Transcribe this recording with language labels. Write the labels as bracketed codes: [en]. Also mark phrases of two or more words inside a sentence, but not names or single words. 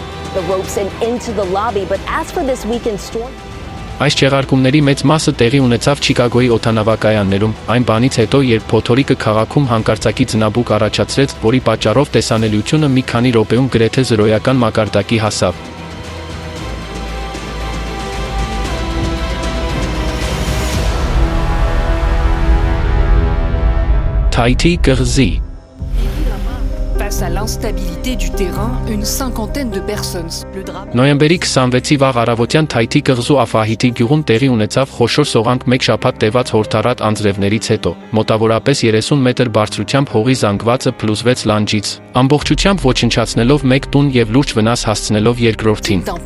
[hy] Այս չեղարկումների մեծ մասը տեղի ունեցավ Չիկագոյի օդանավակայաններում, այն բանից հետո, երբ փոթորիկը քաղաքում հանկարծակի ձնաբուկ առաջացրեց, որի պատճառով տեսանելիությունը մի քանի րոպեում գրեթե զրոյական մակարդակի հասավ։ Թայթի կղզի [fr] Face à l'instabilité du terrain, une cinquantaine de personnes. [hy] Նոյեմբերի 26-ի վաղ առավոտյան Թայթի կղզու Աֆահիթի գյուղում տեղի ունեցավ խոշոր սողանք մեկ շաբաթ տևած հորդառատ անձրևներից հետո։ Մոտավորապես 30 մետր բարձրությամբ հողի զանգվածը փլուզվեց լանջից, ամբողջությամբ ոչնչացնելով մեկ տուն եւ լուրջ վնաս հասցնելով երկրորդին։